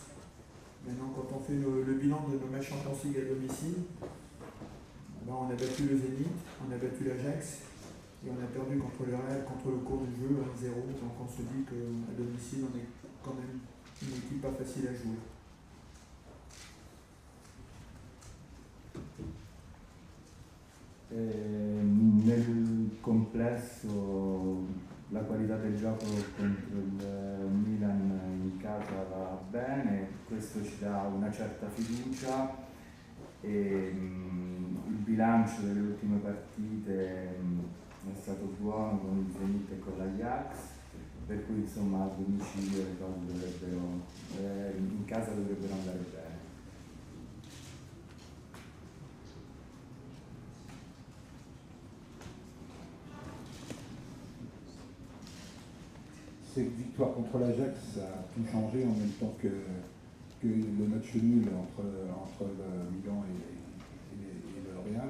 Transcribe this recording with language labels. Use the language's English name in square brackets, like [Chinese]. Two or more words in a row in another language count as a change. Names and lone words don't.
[French] Maintenant, quand on fait le bilan de nos matchs Champions League à domicile, on a battu le Zénith, on a battu l'Ajax, et on a perdu contre le Real, contre le cours du jeu, 1-0. Donc on se dit qu'à domicile, on est quand même une équipe pas facile à jouer. [Italian] Nel complesso la qualità del gioco contro il Milan in casa va bene, questo ci dà una certa fiducia e il bilancio delle ultime partite è stato buono con il Zenit e con l'Ajax, per cui insomma a domicilio le cose in casa dovrebbero andare bene. [French] Cette victoire contre l'Ajax, ça a tout changé en même temps que le match nul entre le Milan et le Real.